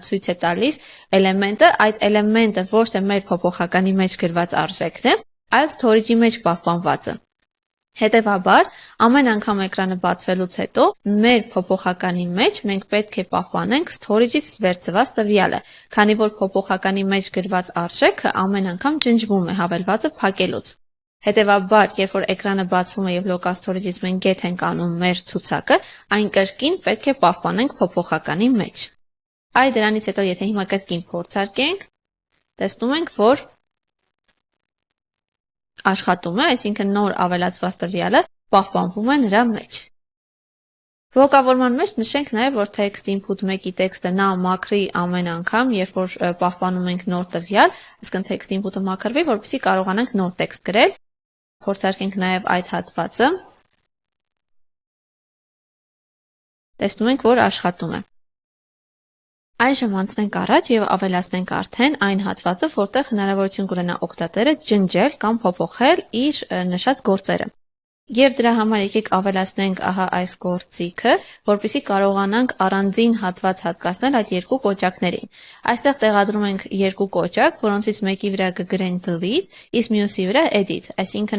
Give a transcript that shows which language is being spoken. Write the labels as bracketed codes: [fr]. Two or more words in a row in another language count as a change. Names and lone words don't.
[hy] ցույց է տալիս էլեմենտը, այդ էլեմենտը ոչ թե մեր փոփոխականի մեջ գրված արժեքն է, այլ storage-ի մեջ պահպանվածը։ Հետևաբար, ամեն անգամ էկրանը բացվելուց հետո մեր փոփոխականի մեջ մենք պետք է պահպանենք storage-ից վերցված տվյալը, քանի որ փոփոխականի մեջ գրված արժեքը ամեն անգամ ջնջվում է հավելվածը փակելուց։ Հետևաբար, երբ որ էկրանը բացվում է եւ [en] local storage- [hy] ից մենք get ենք անում մեր ցուցակը, այն կրկին պետք է պահպանենք փոփոխականի մեջ։ Այ դրանից հետո եթե հիմա կրկին փորձարկենք, տեսնում ենք, որ աշխատում է, այսինքն նոր ավելացված տվյալը պահպանվում է նրա մեջ։ Բլոկավորման մեջ նշենք նաև, որ [en] text input [hy] 1-ի տեքստը նա մաքրի ամեն անգամ, երբ որ պահպանում ենք նոր տվյալ, այսինքն [en] text input- [hy] ը մաքրվի, որպեսզի կարողանանք նոր տեքստ գրել։ Փորձարկենք նաև այդ հատվածը։ Տեսնում ենք, որ աշխատում է։ Այժմ անցնենք առաջ եւ ավելացնենք արդեն այն հատվածը, որտեղ հնարավորություն կունենա օգտատերը ջնջել կամ փոփոխել իր նշած գործերը։ Եվ դրա համար եկեք ավելացնենք ահա այս գործիքը, որպեսզի կարողանանք առանձին հատված հատկացնել այդ երկու կոճակներին։ Այստեղ տեղադրում ենք երկու կոճակ, որոնցից մեկի վրա կգրենք delete, իսկ մյուսի վրա edit, այսինքն